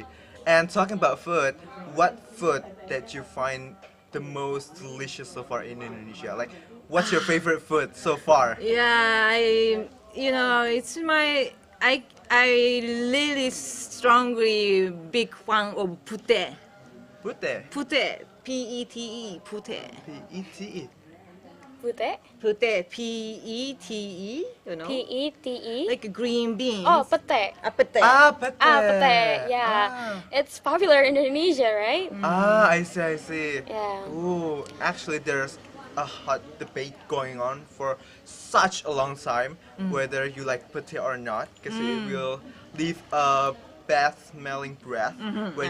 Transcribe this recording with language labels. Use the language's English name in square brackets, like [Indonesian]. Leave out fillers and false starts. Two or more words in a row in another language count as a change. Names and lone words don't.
[English] And talking about food, what food that you find the most delicious so far in Indonesia? Like, what's your favorite food so far? Yeah, it's I really strongly big fan of pute. Pute. Pute, P-E-T-E, pute. P-E-T-E. Pute? Pute, P-E-T-E, you know? P-E-T-E? Like green beans. Oh, pete. Pute. Pete. Pete, yeah. It's popular in Indonesia, right? I see, I see. Yeah. Ooh, actually, there's a hot debate going on for such a long time whether you like pate or not, because it will leave a bad smelling breath when